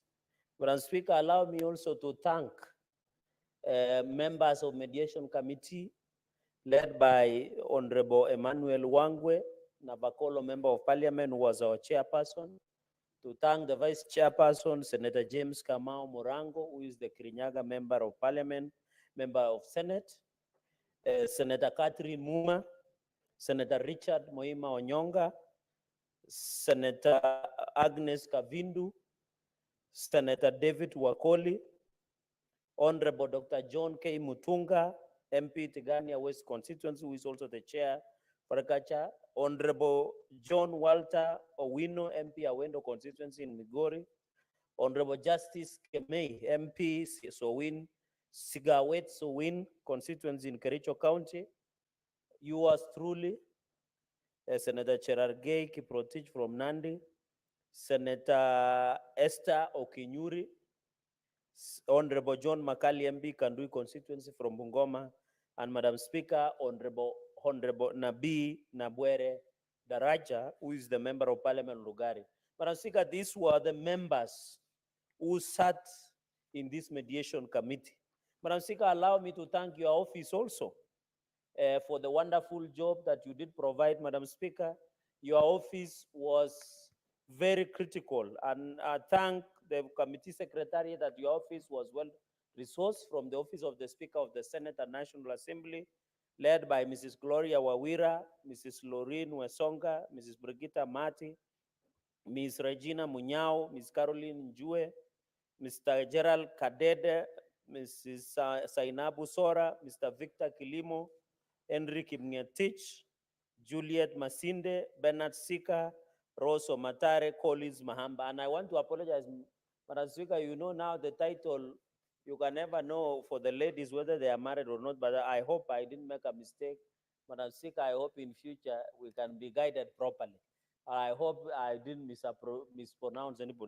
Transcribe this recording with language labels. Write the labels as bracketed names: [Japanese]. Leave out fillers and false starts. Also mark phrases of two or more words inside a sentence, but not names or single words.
[English] Madam Speaker, allow me also to thank members of mediation committee led by Honorable Emmanuel Wangwe, Nabakolo Member of Parliament, who was our chairperson, to thank the Vice Chairperson, Senator James Kamau Morango, who is the Kirinyaga Member of Parliament, Member of Senate, Senator Catherine Muma, Senator Richard Moima Onyonga, Senator Agnes Kavindu, Senator David Wakoli, Honorable Dr. John K. Mutunga, MP Tigania West Constituency, who is also the chair for Agriculture, Honorable John Walter Owino, MP Awendo Constituency in Migori, Honorable Justice Kemei, MP Sowin, Sigawet Sowin Constituency in Kericho County, yours truly, Senator Cherargei Kiprotich from Nandi, Senator Esther Okinyuri, Honorable John Makali MB Kandui constituency from Bungoma, and Madam Speaker, Honorable Nabi Nabwere Daraja, who is the Member of Parliament Lugari. Madam Speaker, these were the members who sat in this mediation committee. Madam Speaker, allow me to thank your office also for the wonderful job that you did provide, Madam Speaker. Your office was very critical, and I thank the committee secretary that your office was well resourced from the office of the Speaker of the Senate and National Assembly, led by Mrs. Gloria Wawira, Mrs. Lorraine Wesonga, Mrs. Brigitta Mati, Ms. Regina Munyao, Ms. Caroline Njue, Mr. Gerald Kadede, Mrs. Sainabu Sora, Mr. Victor Kilimo, Enrique Mngetich, Juliet Masinde, Bernard Sika, Rose Matare, Collins Mahamba. And I want to apologize, Madam Speaker, you know now the title, you can never know for the ladies whether they are married or not, but I hope I didn't make a mistake. Madam Speaker, I hope in future we can be guided properly. I hope I didn't mispronounce anybody.